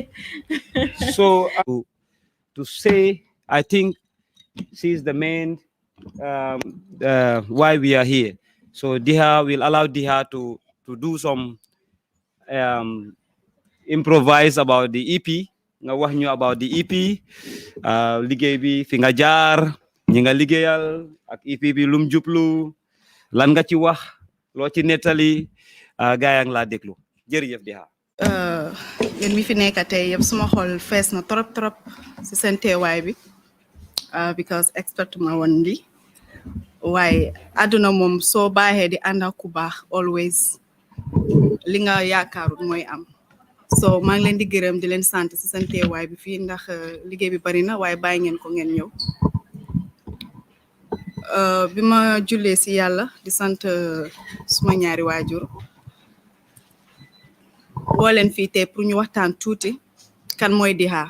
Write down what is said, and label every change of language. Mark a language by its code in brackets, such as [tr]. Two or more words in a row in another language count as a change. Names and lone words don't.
[en] So to say, I think she's the main why we are here. So Diha will allow Diha to do some improvise about the EP. [wo] Nga wax ñu [en] about the EP, [wo] liggéey bi fi nga jaar, ñi nga liggéeyal ak EP bi lum jublu, lan nga ci wax, loo ci nettali, gaay ang la déglu. Jërëjëf Diha. Yéen mi fi nekk tey yëpp suma xol fees na trop si seen teewaay bi because expect ma woon li waaye àdduna moom soo baaxee di ànd ak ku baax always li nga yaakaarut mooy am. So maa ngi leen di gërëm di leen sant si seen teewaay bi fii ndax liggéey bi bari na waaye bàyyi ngeen ko ngeen ñëw. Bi ma jullee si yàlla di sant suma ñaari waajur woo leen fii tey pour ñu waxtaan tuuti kan mooy Diha.